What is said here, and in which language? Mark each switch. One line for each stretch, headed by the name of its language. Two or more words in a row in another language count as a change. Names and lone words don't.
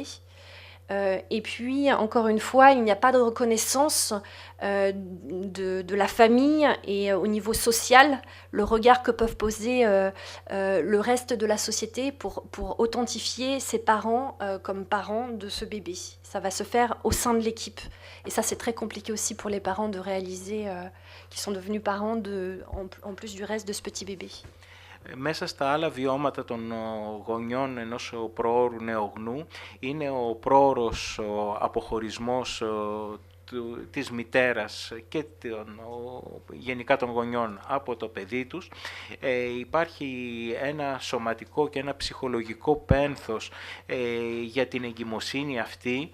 French: Et puis, encore une fois, il n'y a pas de reconnaissance de la famille et au niveau social, le regard que peuvent poser le reste de la société pour authentifier ses parents comme parents de ce bébé. Ça va se faire au sein de l'équipe. Et ça, c'est très compliqué aussi pour les parents de réaliser qu'ils sont devenus parents en plus du reste de ce petit bébé.
Greek: Μέσα στα άλλα βιώματα των γονιών ενός προώρου νεογνού είναι ο πρόωρος αποχωρισμός της μητέρας και γενικά των γονιών από το παιδί τους. Υπάρχει ένα σωματικό και ένα ψυχολογικό πένθος για την εγκυμοσύνη αυτή.